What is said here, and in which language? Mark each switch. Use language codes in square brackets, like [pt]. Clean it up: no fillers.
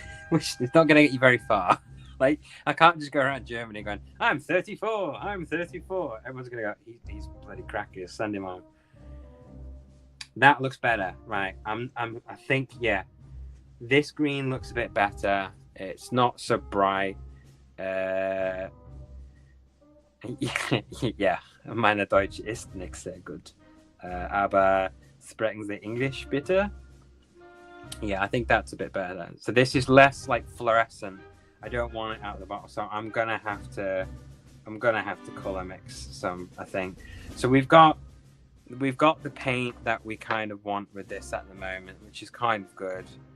[en] Which is not going to get you very far. Like, I can't just go around Germany going, I'm 34. Everyone's going to go, he's bloody cracky. Send him on. That looks better. Right. I think, yeah. This green looks a bit better. It's not so bright. [de] Ja, meine Deutsch ist nicht sehr gut. Aber sprechen Sie English, bitte? [en] Yeah, I think that's a bit better. So this is less like fluorescent. I don't want it out of the bottle, so I'm gonna have to color mix some, I think. So we've got the paint that we kind of want with this at the moment, which is kind of good.